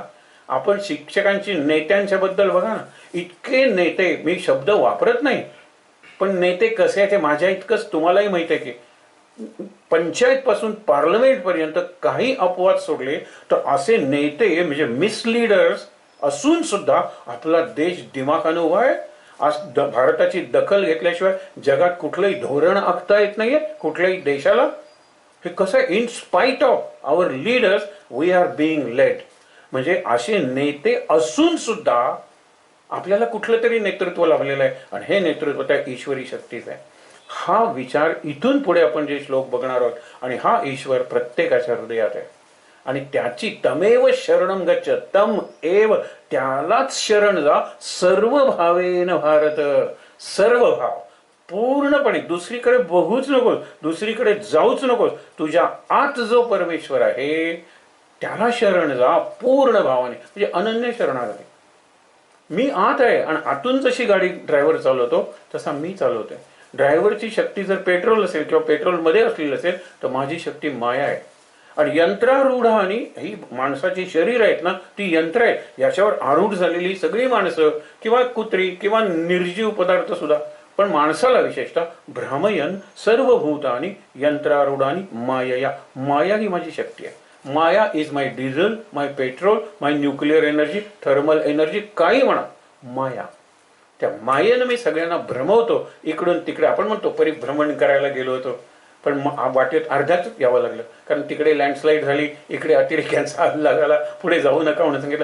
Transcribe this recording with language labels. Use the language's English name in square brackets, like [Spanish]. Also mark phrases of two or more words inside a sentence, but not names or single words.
[Marathi] आपण शिक्षकांची नेत्यांच्या बद्दल बघा ना, इतके नेते, मी शब्द वापरत नाही, पण नेते कसे आहेत हे माझ्या इतकंच तुम्हालाही माहिती आहे की पंचायत पासून पार्लमेंट पर्यंत काही अपवाद सोडले तर असे नेते म्हणजे मिसलीडर्स असून सुद्धा आपला देश दिमाखानं उभा आहे. आज भारताची दखल घेतल्याशिवाय जगात कुठलंही धोरण आखता येत नाहीये कुठल्याही देशाला. हे कसं आहे, [English] In spite of our leaders we are being led. [Marathi] म्हणजे असे नेते असून सुद्धा आपल्याला कुठलं तरी नेतृत्व लाभलेलं आहे, आणि हे नेतृत्व त्या ईश्वरी शक्तीच आहे. हा विचार इथून पुढे आपण जे श्लोक बघणार आहोत, आणि हा ईश्वर प्रत्येकाच्या हृदयात आहे, आणि त्याची [Sanskrit] तमेव शरणम गच्छ, तम एव, [Marathi] त्यालाच शरण जा, [Sanskrit] सर्व भावेन भारत, [Marathi] सर्व भाव पूर्णपणे, दुसरीकडे बघूच नकोस, दुसरीकडे जाऊच नकोस, तुझ्या आत जो परमेश्वर आहे त्याला शरण जा पूर्ण भावाने, म्हणजे अनन्य शरणागती. मी आत आहे, आणि आतून जशी गाडी ड्रायव्हर चालवतो तसा मी चालवतोय. ड्रायव्हरची शक्ती जर पेट्रोल असेल किंवा पेट्रोलमध्ये असलेली असेल तर माझी शक्ती माया आहे. आणि यंत्रारूढ, आणि ही माणसाची शरीर आहेत ना ती यंत्र आहेत, याच्यावर आरूढ झालेली सगळी माणसं किंवा कुत्री किंवा निर्जीव पदार्थ सुद्धा, पण माणसाला विशेषतः [Sanskrit] भ्रामयन सर्वभूतानी यंत्रारूढानी मायया, [Marathi] माया ही माझी शक्ती आहे. [English] Maya is my diesel, my petrol, my nuclear energy, thermal energy, [Marathi] काही म्हणा, [English] माया. [Marathi] त्या मायेनं मी सगळ्यांना भ्रमवतो इकडून तिकडे. आपण म्हणतो परिभ्रमण करायला गेलो होतो, पण वाटेत अर्ध्याच यावं लागलं, कारण तिकडे लँडस्लाईड झाली, इकडे अतिरेक्यांचा हल्ला झाला, पुढे जाऊ नका म्हणून सांगितलं.